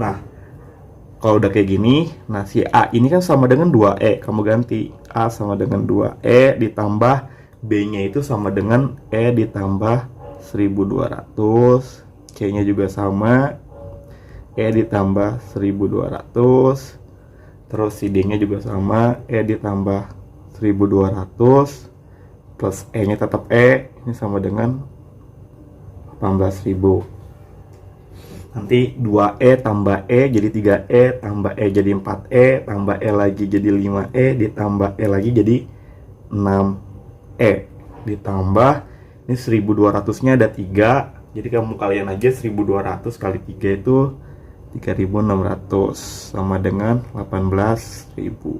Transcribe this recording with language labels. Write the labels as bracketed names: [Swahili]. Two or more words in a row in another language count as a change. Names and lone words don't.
[Indonesian] Nah, kalau udah kayak gini, nah si A ini kan sama dengan 2E, kamu ganti A sama dengan 2E ditambah B-nya itu sama dengan E ditambah 1.200, C-nya juga sama E ditambah 1.200, terus si D-nya juga sama E ditambah 1.200 plus E-nya tetap E, ini sama dengan 18.000. Nanti 2E tambah E jadi 3E tambah E jadi 4E tambah E lagi jadi 5E ditambah E lagi jadi 6E ditambah ini 1.200 nya ada 3, jadi kamu kalian aja 1.200 kali 3 itu 3.600 sama dengan 18.000.